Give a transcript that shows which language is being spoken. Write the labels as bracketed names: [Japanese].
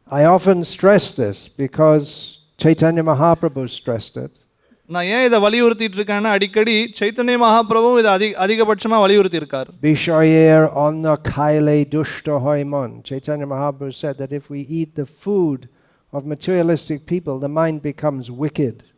[English] I often stress this because Chaitanya Mahaprabhu stressed it. [Tamil] நான் ஏன் இதை வலியுறுத்திட்டு இருக்கேன்னா அடிக்கடி சைத்தன்ய மகாபிரபு இதை அதிகபட்சமா வலியுறுத்தி இருக்கார். [Bangla] Bishoyer onna kaile dushta hoimon. [English] Chaitanya Mahaprabhu said that if we eat the food of materialistic people, the mind becomes wicked.